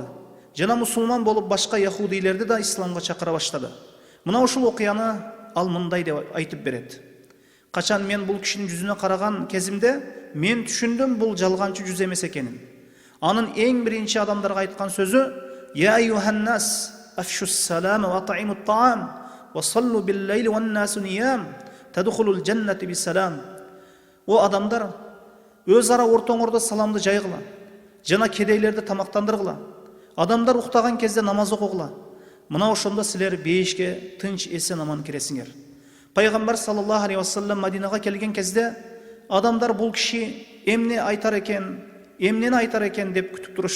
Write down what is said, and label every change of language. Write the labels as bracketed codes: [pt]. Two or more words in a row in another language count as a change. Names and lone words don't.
[ky] Жана мусулман болуп башка яһудилерди да исламга чакыра баштады. Мына ушул окуяны ал мындай деп айтып берет. Качан мен бул кишинин жүзүнө караган кезимде мен түшүндүм, бул жалганчы жүз эмес экенин. Анын эң биринчи адамдарга айткан сөзү: [ar] "يا أيها الناس، أفشوا السلام وأطعموا الطعام وصلوا بالليل والناس نيام، تدخلوا الجنة بسلام." [ky] О адамдар, өз ара ортоңордо саламды жайгыла, жана кедейлерди тамактандыргыла. Адамдар уктаган кезде намаз окугула. Мына ошондо силер бейишке тынч эсен аман киресиңер. Пайгамбар [ar] صلى الله عليه وسلم [ky] Мадинага келген кезде адамдар бул киши эмнени айтар экен деп күтүп турушту.